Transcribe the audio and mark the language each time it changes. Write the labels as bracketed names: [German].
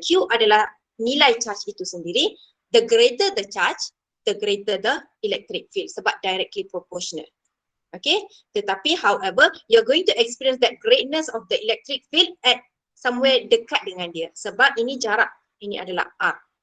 [Malay] Q adalah nilai charge itu sendiri. [English] The greater the charge, the greater the electric field. [Malay] Sebab [English] directly proportional. Okay, [Malay] tetapi [English] however, you're going to experience that greatness of the electric field at somewhere [Malay] dekat dengan dia. Sebab ini jarak, ini adalah R.